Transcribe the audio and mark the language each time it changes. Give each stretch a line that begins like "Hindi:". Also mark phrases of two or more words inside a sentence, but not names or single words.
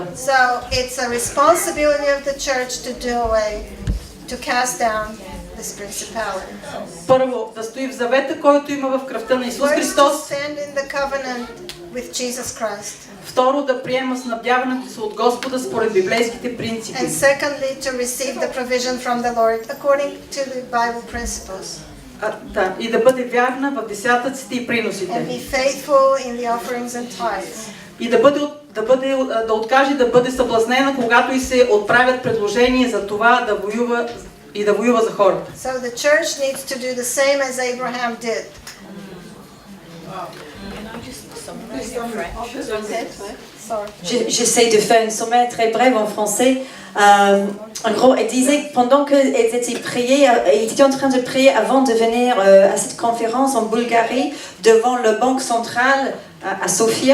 English: So it's a responsibility of the church to do away, to cast down this principality.
Bulgarian: Първо, да стои в завета, който има в кръвта на Исус
English: First, to
Bulgarian: Христос.
English: stand in the covenant with Jesus Christ.
Bulgarian: Второ, да приема снабдяването си от Господа според библейските принципи.
English: And secondly, to receive the provision from the Lord according to the Bible principles.
Bulgarian: И да бъде вярна в десятъците и
English: And
Bulgarian: приносите.
English: be faithful in the offerings and tithes.
Bulgarian: И да откаже да бъде съблазнена, когато и се отправят предложения за това да воюва за хората.
English: So the church needs to do the same as Abraham did.
French: J'essaie de faire une sommaire très brève en français. En gros, elle disait que pendant qu'elles étaient priées, ils étaient en train de prier avant de venir à cette conférence en Bulgarie, devant le banque centrale à Sofia.